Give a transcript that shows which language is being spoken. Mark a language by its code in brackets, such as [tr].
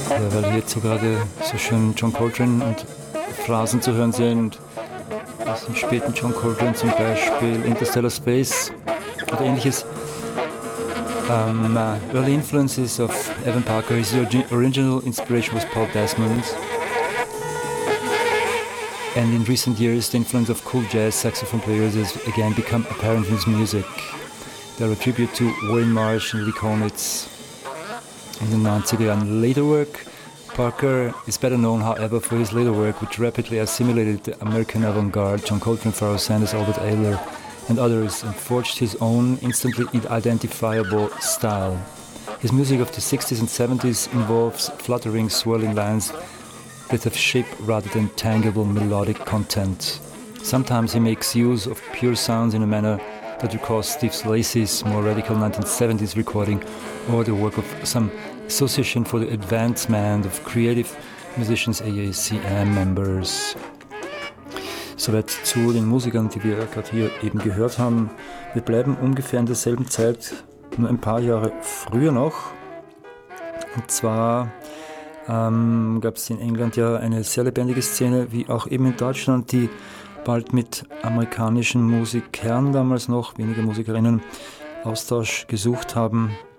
[de] weil wir jetzt so gerade so schön John Coltrane und Phrasen zu hören sind. Aus dem späten John Coltrane zum Beispiel, Interstellar Space oder ähnliches. [en] Early influences of Evan Parker, his original inspiration was Paul Desmond. And in recent years, the influence of cool jazz saxophone players has again become apparent in his music. There are tribute to Wayne Marsh and Lee Konitz in the 90s. And later work, Parker is better known, however, for his later work, which rapidly assimilated the American avant-garde, John Coltrane, Pharoah Sanders, Albert Ayler, and others, and forged his own instantly identifiable style. His music of the 60s and 70s involves fluttering, swirling lines that have shape rather than tangible melodic content. Sometimes he makes use of pure sounds in a manner that recalls Steve Lacy's more radical 1970s recording or the work of some Association for the Advancement of Creative Musicians, AACM members. [de] Soweit zu den Musikern, die wir gerade hier eben gehört haben. Wir bleiben ungefähr in derselben Zeit, nur ein paar Jahre früher noch. Und zwar gab es in England ja eine sehr lebendige Szene, wie auch eben in Deutschland, die bald mit amerikanischen Musikern damals noch, weniger Musikerinnen, Austausch gesucht haben.